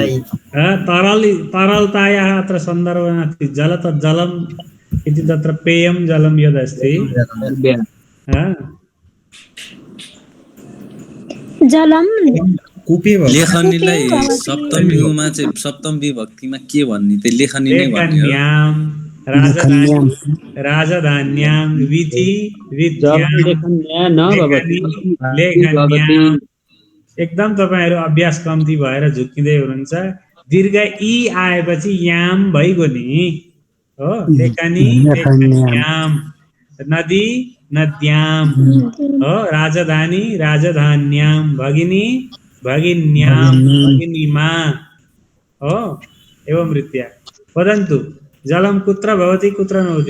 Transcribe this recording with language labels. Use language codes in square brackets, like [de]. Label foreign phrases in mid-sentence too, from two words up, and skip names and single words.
[sa] तरलतायाः अत्र सन्दर्भः नास्ति। जल तत् जलम् इति तत्र पेयं जलं यदस्ति जलं कुपे [ne] लेखनीलाई सप्तमीमा चाहिँ सप्तम विभक्तिमा के भन्ने त्यो लेखनी नै भन्ने हो। [sa] राजधान्यां विधि विद्यां लेखन्यां। [ne] एकदम तपाईहरु अभ्यास कम्ती भएर झुक्किँदै हुनुहुन्छ। दीर्घ ई आएपछि याम भइगयो नि हो। [sa] लेखनी लेखन्याम। नदी नद्यां हो। राजधानी राजधान्यां। भगिनी भगिन्यां [ne] भगिनीमा हो। [sa] एवं रीत्या वदन्तु। जलं कुत्र भवति कुत्र न भवति?